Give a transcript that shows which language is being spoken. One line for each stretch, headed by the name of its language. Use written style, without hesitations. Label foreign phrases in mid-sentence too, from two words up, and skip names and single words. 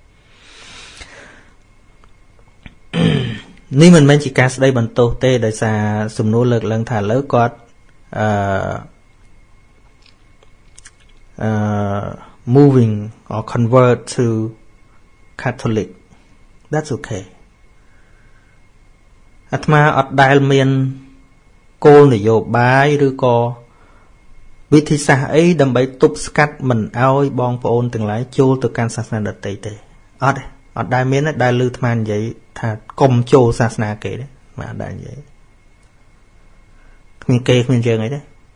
Khmer: នេះមិនមែនជាការស្ដីបន្ទោសទេដោយសារសំណួរលើកឡើងថាលើគាត់
English: moving or convert to Catholic that's okay
Khmer: អាត្មាអត់ដែលមានគោលនយោបាយឬក៏វិធីសាស្ត្រអីដើម្បីទប់ស្កាត់មិនឲ្យបងប្អូនទាំងឡាយចូលទៅកាន់សាសនាដទៃទេអត់ដែលមានដែលឮអាត្មានិយាយថាកុំចូលសាសនាគេទេមិនដែលនិយាយគ្មានគេគ្មានយើងអីទេ